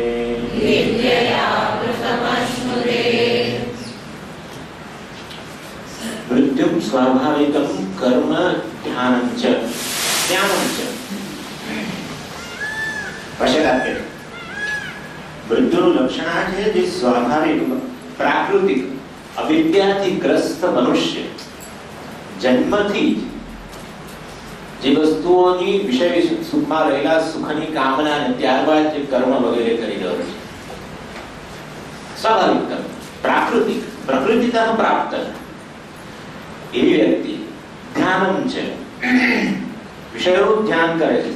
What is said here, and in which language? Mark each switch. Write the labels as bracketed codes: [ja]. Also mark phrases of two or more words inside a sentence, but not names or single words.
[sa] मृत्युं स्वाभाविकं कर्म ध्यानं च ज्ञानं च। [gu] पश्यताप्य मृत्युનું લક્ષણ છે જે સ્વાભાવિક પ્રાકૃતિક અવિદ્યાથી ગ્રસ્ત મનુષ્ય જન્મથી જે વસ્તુઓની વિષય સુખમાં રહેલા સુખની કામના અને ત્યારબાદ જે કર્મ વગેરે કરી રહ્યો છે સ્વાભાવિક કર્મ પ્રાકૃતિક પ્રકૃતિતા પ્રાપ્ત એવી વ્યક્તિ ધ્યાનમ છે વિષયોનું ધ્યાન કરે છે।